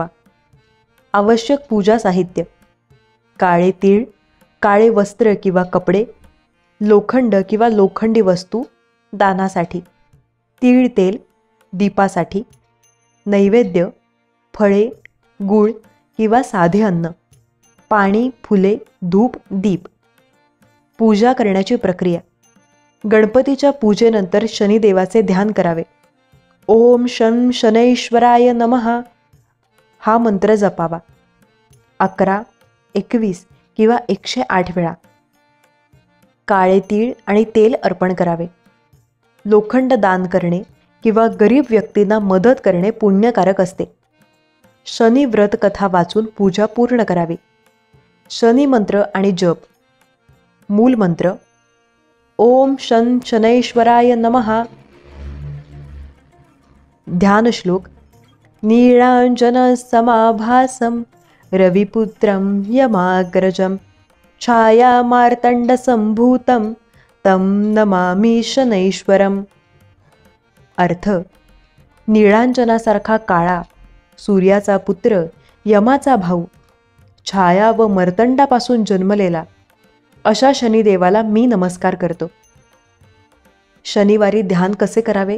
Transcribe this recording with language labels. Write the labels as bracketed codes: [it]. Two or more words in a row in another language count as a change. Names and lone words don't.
[mr] आवश्यक पूजा साहित्य: काळे तीळ, काळे वस्त्र किंवा कपडे, लोखंड किंवा लोखंडी वस्तू दानासाठी, तीळ तेल दीपासाठी, नैवेद्य, फळे, गूळ किंवा साधे अन्न, पाणी, फुले, धूप, दीप. पूजा करण्याची प्रक्रिया. गणपतीच्या पूजेनंतर शनिदेवाचे ध्यान करावे. [sa] ओम शं शनैश्वराय नमः [mr] हा मंत्र जपावा 11, 21 किंवा 108 वेळा. काळे तीळ आणि तेल अर्पण करावे. लोखंड दान करणे किंवा गरीब व्यक्तींना मदत करणे पुण्यकारक असते. शनी व्रत कथा वाचून पूजा पूर्ण करावी. शनी मंत्र आणि जप. मूल मंत्र: [sa] ओम शं शनैश्वराय नमः. [mr] ध्यान श्लोक: [sa] नीलांजन समाभासम रविपुत्रम यमाग्रजम छाया मार्तंड संभूतम तम नमामि शनैश्वरम. [mr] अर्थ: निळांजनासारखा काळा, सूर्याचा पुत्र, यमाचा भाऊ, छाया व मर्तंडापासून जन्मलेला अशा शनिदेवाला मी नमस्कार करतो. शनिवारी ध्यान कसे करावे?